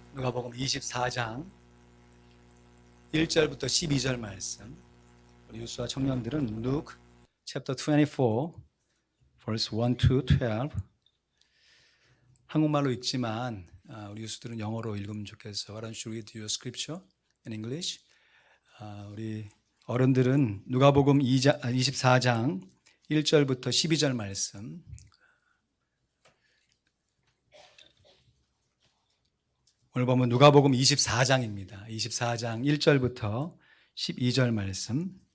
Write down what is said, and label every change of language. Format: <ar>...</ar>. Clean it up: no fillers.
<ko>누가복음 24장 1절부터 12절 말씀. 우리 유수와 청년들은</ko> <en>Luke chapter 24 verse 1 to 12.</en> <ko>한국말로 읽지만 우리 유수들은 영어로 읽으면 좋겠어.</ko> <en>Why don't you read your scripture in English?</en> <ko>우리 어른들은 누가복음 24장 1절부터 12절 말씀. 오늘 보면 누가복음 24장입니다. 24장 1절부터 12절 말씀.</ko>